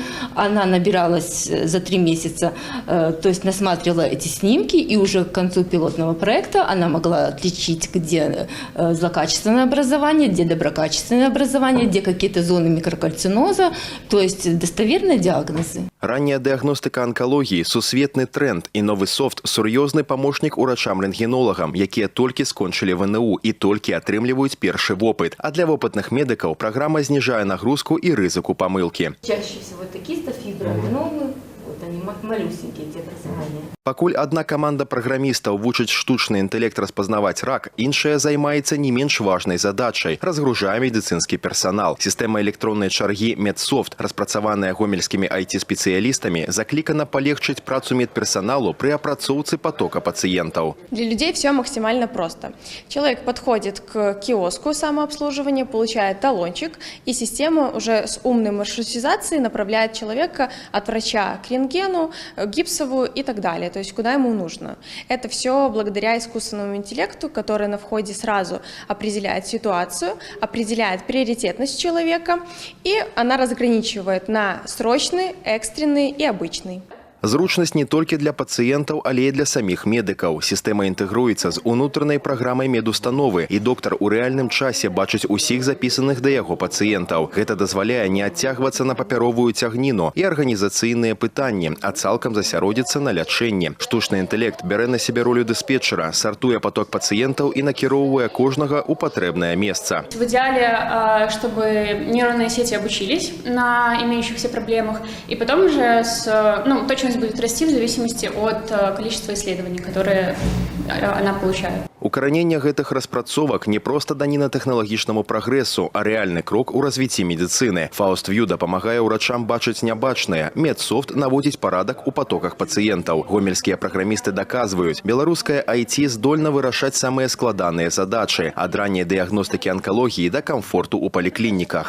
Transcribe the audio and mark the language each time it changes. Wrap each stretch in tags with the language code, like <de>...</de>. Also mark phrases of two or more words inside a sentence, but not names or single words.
<ru>Она набиралась за 3 месяца, то есть насматривала эти снимки, и уже к концу пилотного проекта она могла отличить, где злокачественное образование, где доброкачественное образование, где какие-то зоны микрокальциноза, то есть достоверные диагнозы.</ru> <be>Ранняя дыягностыка онкологии – сусветны тренд, и новый софт – сур'ёзны помощник урачам-рентгенолагам, якія толькі скончылі ВНУ и толькі атрымліваюць першы вопыт.</be> <ru>А для опытных медиков программа снижает нагрузку и</ru> <be>рызыку помылки.</be> <ru>Чаще всего это кистофиброаденомы, они малюсенькие эти образования.</ru> <be>Пакуль одна команда праграмістаў вучыць штучны інтэлект распазнаваць рак, іншая займаецца не менш важнай задачай – разгружае медыцынскі персанал. Сістэма электроннай чаргі «Медсофт», распрацаваная гомельскімі IT-спецыялістамі, заклікана палегчыць працу медперсоналу при апрацоўцы потока пациентов.</be> <ru>Для людей все максимально просто. Человек подходит к киоску самообслуживания, получает талончик, и система уже с умной маршрутизацией направляет человека от врача к рентгену, гипсовую и так далее. То есть куда ему нужно. Это все благодаря искусственному интеллекту, который на входе сразу определяет ситуацию, определяет приоритетность человека, и она разграничивает на срочный, экстренный и обычный.</ru> <be>Зручнасць не толькі для пацыентаў, але і для саміх медыкаў. Сістэма інтэгруецца з унутранай праграмай медустановы, і доктар у рэальным часе бачыць усіх запісаных да яго пацыентаў. Гэта дазваляе не адцягвацца на папяровую цягніну і арганізацыйныя пытанні, а цалкам засяродзіцца на лячэнні. Штучны інтэлект бярэ на сябе ролю дыспетчера, сартуе поток пацыентаў і накіроўвае кожнага ў патрэбнае месца.</be> <ru>В идеале, чтобы нейронные сети обучились на имеющихся проблемах, и потом уже точно будет расти в зависимости от количества исследований, которые она получает.</ru> <be>Укараненне гэтых распрацовак не проста даніна тэхналагічнаму прагрэсу, а рэальны крок у развіцці медыцыны. FAUST-VIEW дапамагае ўрачам бачыць нябачнае. Медсофт наводзіць парадак у потоках пацыентаў. Гомельскія праграмісты даказваюць, беларуская IT здольна вырашаць самыя складаныя задачы, ад ранняй дыягностыкі онкологіі да камфорту ў паліклініках.</be>